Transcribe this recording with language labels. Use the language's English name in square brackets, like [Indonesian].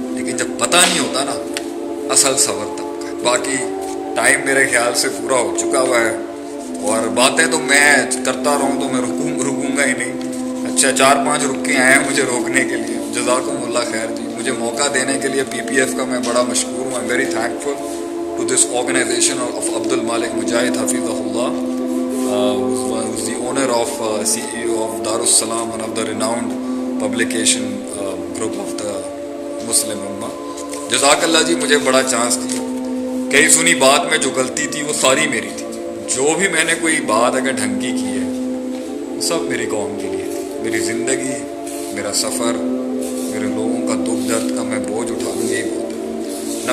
[Urdu] لیکن جب پتہ نہیں ہوتا نا، اصل صبر تب کا. باقی ٹائم میرے خیال سے پورا ہو چکا ہوا ہے، اور باتیں تو میں کرتا رہوں تو میں رکوں گا ہی نہیں. اچھا 4-5 رک کے آئے ہیں مجھے روکنے کے لیے، جزاکم اللہ خیر جی. مجھے موقع دینے کے لیے PPF کا میں بڑا مشکور ہوں. [English] I'm very thankful to this organization of Abdul Malik Mujahid Hafizahullah, who's the owner of CEO of Darussalam, one of the renowned publication group of the Muslim Ummah. [Urdu] جزاک اللہ جی، مجھے بڑا چانس دیا. کئی سنی بات میں جو غلطی تھی وہ ساری میری تھی. جو بھی میں نے کوئی بات اگر ڈھنگ کی کی ہے، سب میری قوم کے لیے تھی. میری زندگی، میرا سفر، میرے لوگوں کا دکھ درد کا میں بوجھ اٹھا لوں، یہی بہت ہے.